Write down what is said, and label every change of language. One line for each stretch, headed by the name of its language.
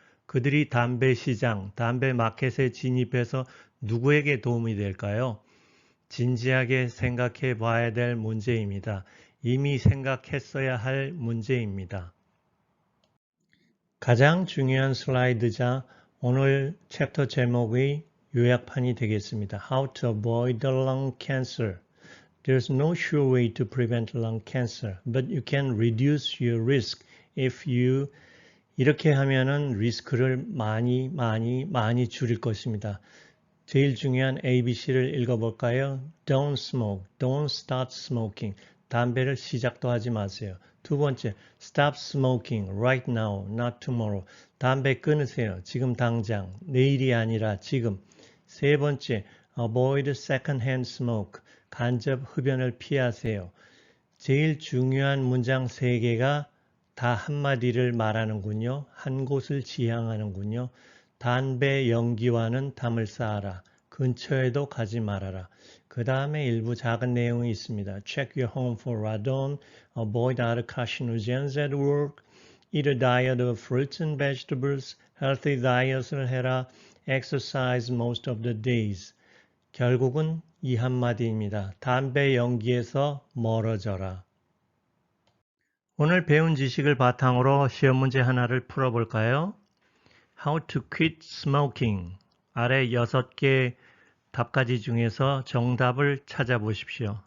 Korean: 그들이 담배 시장, 담배 마켓에 진입해서 누구에게 도움이 될까요? 진지하게 생각해 봐야 될 문제입니다. 이미 생각했어야 할 문제입니다. 가장 중요한 슬라이드자 오늘 챕터 제목의 요약판이 되겠습니다.
English: How to avoid the lung cancer. There's no sure way to prevent lung cancer, but you can reduce your risk if you
Korean: 이렇게 하면은 리스크를 많이 줄일 것입니다. 제일 중요한 ABC를 읽어볼까요?
English: Don't smoke. Don't start smoking.
Korean: 담배를 시작도 하지 마세요. 두 번째,
English: stop smoking right now, not tomorrow.
Korean: 담배 끊으세요. 지금 당장. 내일이 아니라 지금. 세 번째,
English: avoid second-hand smoke.
Korean: 간접 흡연을 피하세요. 제일 중요한 문장 세 개가 다 한마디를 말하는군요. 한 곳을 지향하는군요. 담배 연기와는 담을 쌓아라. 근처에도 가지 말아라. 그 다음에 일부 작은 내용이 있습니다.
English: Check your home for radon, avoid other carcinogens at work, eat a diet of fruits and vegetables, healthy diet을
Korean: 해라,
English: exercise most of the days.
Korean: 결국은 이 한마디입니다. 담배 연기에서 멀어져라. 오늘 배운 지식을 바탕으로 시험 문제 하나를 풀어볼까요?
English: How to quit smoking.
Korean: 아래 6개 답가지 중에서 정답을 찾아보십시오.